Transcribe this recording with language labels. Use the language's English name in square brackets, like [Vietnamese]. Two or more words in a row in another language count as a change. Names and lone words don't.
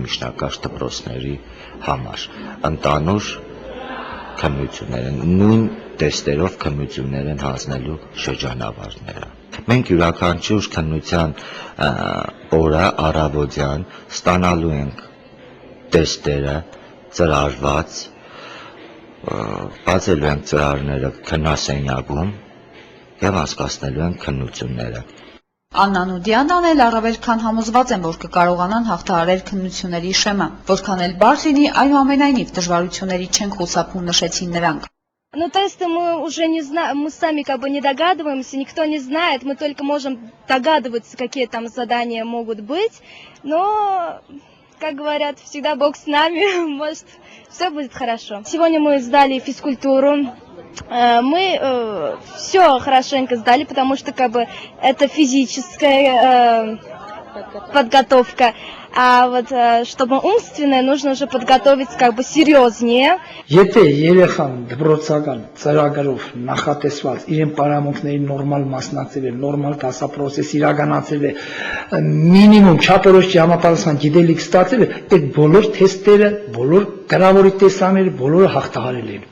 [Armenian] միջնակարգ դպրոցների համար։ Ընդանուր քննությունները նույն տեստերով քննություններ են հանձնելու շրջանավարտները։ Մենք յուրաքանչյուր քննության օրը առավոտյան ստանալու ենք տեստերը ծրարված, բացելու ենք ծրարները քննասենյակում եւ անցկացնելու ենք քննությունները։ Աննան ու Դիանան էլ առավել քան համոզված են, որ կկարողանան հաղթահարել քննությունների շեմը, որքան էլ բարդ լինի, այնուամենայնիվ դժվարությունների չեն խուսափում, նշեցին նրանք։ [Russian] Ну, тесты мы уже не знаем, мы сами как бы не догадываемся, никто не знает, мы только можем догадываться, какие там задания могут быть, но, как говорят, всегда Бог с нами, может, все будет хорошо. Сегодня мы сдали физкультуру, мы все хорошенько сдали, потому что как бы это физическая подготовка. А вот чтобы умственное, нужно уже подготовиться как бы серьезнее. [Armenian] Եթե երեխան դպրոցական ծրագրով նախատեսված իրեն պարամունքների նորմալ մասնակցել է, նորմալ դասապրոցես իրականացել է, մինիմում չափորոշիչի համապատասխան գիտելիք ստացել է, այդ բոլոր թեստերը, բոլոր գրավորի տեսաները, բոլորը հաղթահարել են։